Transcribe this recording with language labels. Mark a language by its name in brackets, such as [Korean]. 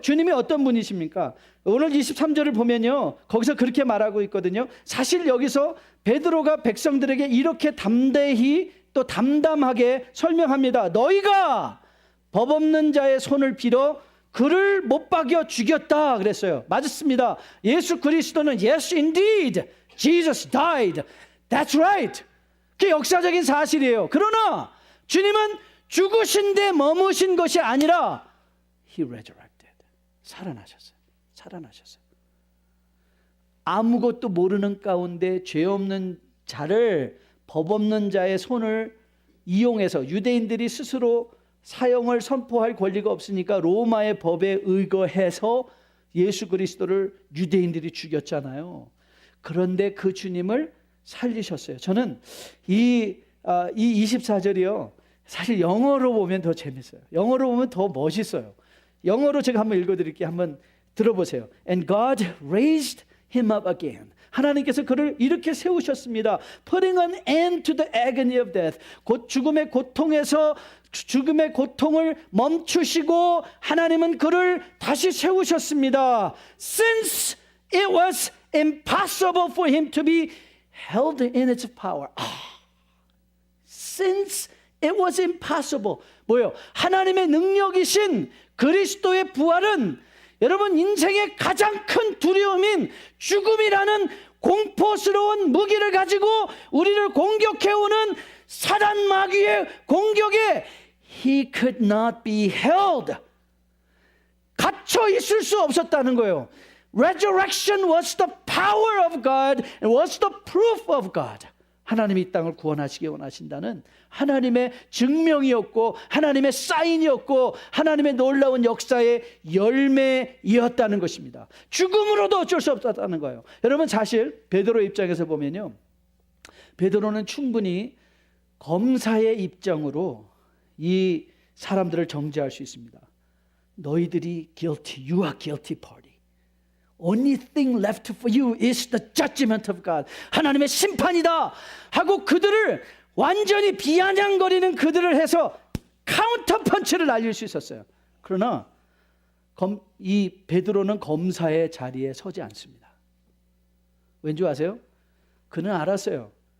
[Korean] 주님이 어떤 분이십니까? 오늘 23절을 보면요, 거기서 그렇게 말하고 있거든요. 사실 여기서 베드로가 백성들에게 이렇게 담대히 또 담담하게 설명합니다. 너희가 법 없는 자의 손을 빌어 그를 못 박여 죽였다 그랬어요. 맞습니다. 예수 그리스도는 [English] Yes indeed, Jesus died. That's right. [Korean] 그게 역사적인 사실이에요. 그러나 주님은 죽으신 데 머무신 것이 아니라 [English] He resurrected. [Korean] 살아나셨어요. 살아나셨어요. 아무것도 모르는 가운데 죄 없는 자를, 법 없는 자의 손을 이용해서, 유대인들이 스스로 사형을 선포할 권리가 없으니까 로마의 법에 의거해서 예수 그리스도를 유대인들이 죽였잖아요. 그런데 그 주님을 살리셨어요. 저는 이 24절이요, 사실 영어로 보면 더 재밌어요. 영어로 보면 더 멋있어요. 영어로 제가 한번 읽어드릴게요. 한번 들어보세요. [English] And God raised him up again. [Korean] 하나님께서 그를 이렇게 세우셨습니다. [English] Putting an end to the agony of death. [Korean] 곧 죽음의 고통에서 죽음의 고통을 멈추시고 하나님은 그를 다시 세우셨습니다. [English] Since it was impossible for him to be held in its power. Since it was impossible. [Korean] 뭐요? 하나님의 능력이신 그리스도의 부활은 여러분 인생의 가장 큰 두려움인 죽음이라는 공포스러운 무기를 가지고 우리를 공격해오는 사단 마귀의 공격에 [English] He could not be held. [Korean] 갇혀 있을 수 없었다는 거예요. [English] Resurrection was the power of God and was the proof of God. [Korean] 하나님이 이 땅을 구원하시기 원하신다는 하나님의 증명이었고 하나님의 사인이었고 하나님의 놀라운 역사의 열매이었다는 것입니다. 죽음으로도 어쩔 수 없었다는 거예요. 여러분 사실 베드로 입장에서 보면요, 베드로는 충분히 검사의 입장으로 이 사람들을 정죄할 수 있습니다. 너희들이 [English] guilty, you are guilty party. Only thing left for you is the judgment of God. [Korean] 하나님의 심판이다 하고 그들을 완전히 비아냥거리는 그들을 해서 카운터 펀치를 날릴 수 있었어요. 그러나 이 베드로는 검사의 자리에 서지 않습니다. 왠지 아세요? 그는 알았어요.